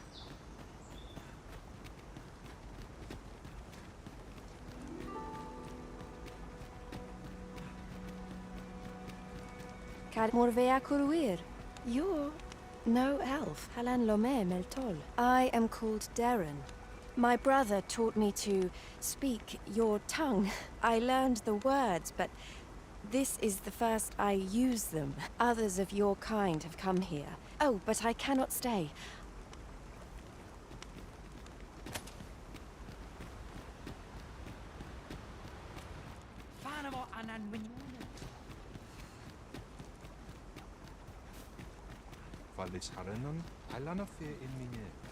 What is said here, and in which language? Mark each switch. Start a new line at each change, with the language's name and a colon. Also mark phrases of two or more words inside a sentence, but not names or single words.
English: Morvea Kuruir. You're no elf. Halan Lome Meltol. I am called Darren. My brother taught me to speak your tongue. I learned the words, but this is the first I use them. Others of your kind have come here. Oh, but I cannot stay. Vallis Harenon, Alana Fe in Mine.